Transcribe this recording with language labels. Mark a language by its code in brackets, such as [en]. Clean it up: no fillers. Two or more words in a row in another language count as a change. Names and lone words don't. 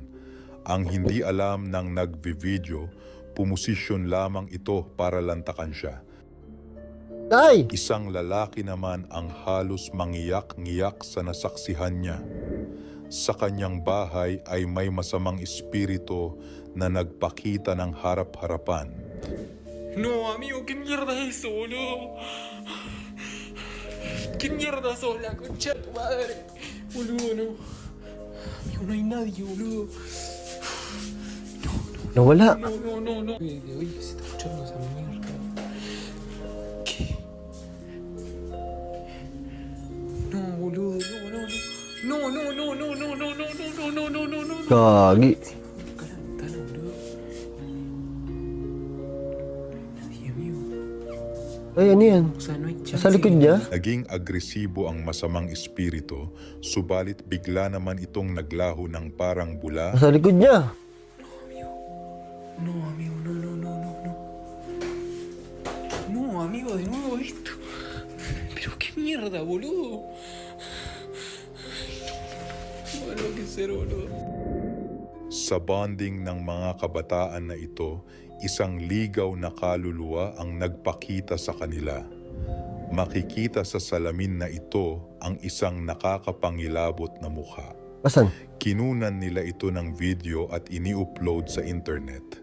[tl] Ang hindi alam ng nagvi-video, pumosisyon lamang ito para lantakan siya. Ay! Isang lalaki naman ang halos mangiyak-ngiyak sa nasaksihan niya. Sa kanyang bahay ay may masamang espiritu na nagpakita ng harap-harapan. [es] No, amigo, ¿qué mierda es eso, boludo? ¿Qué mierda sos, la concha de tu madre? Boludo, no. Amigo, no hay nadie, boludo. [tl] Nawala. [es] No. Oye, se está escuchando esa mierda. ¿Qué? No, boludo, no. [tl] Gagi. [es] Calentana, boludo. Nadie, amigo. [tl] Ay, ano yan? [es] O sea, no hay chance. [tl] Sa likod niya? Naging agresibo ang masamang espiritu, subalit bigla naman itong naglaho ng parang bula. Sa likod niya. [es] No, amigo, no. No, amigo, de nuevo esto. Pero qué mierda, boludo. No lo que ser, boludo. [tl] Sa bonding ng mga kabataan na ito, isang ligaw na kaluluwa ang nagpakita sa kanila. Makikita sa salamin na ito ang isang nakakapangilabot na mukha. Asan? Kinunan nila ito ng video at ini-upload sa internet.